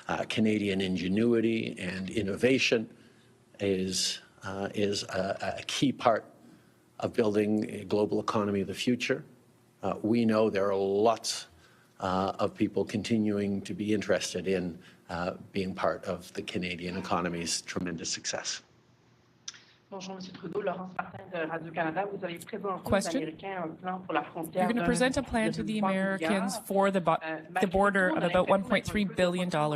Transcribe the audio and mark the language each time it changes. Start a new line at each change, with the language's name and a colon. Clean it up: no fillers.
English: Canadian ingenuity and innovation is a key part of building a global economy of the future. We know there are lots of people continuing to be interested in being part of the Canadian economy's tremendous success.
French: Bonjour, Monsieur Trudeau. Laurence Martin de Radio-Canada. Vous avez présenté aux Question. Américains un plan pour la frontière.
English: You're going to present a plan to the Americans for the border of about $1.3 billion.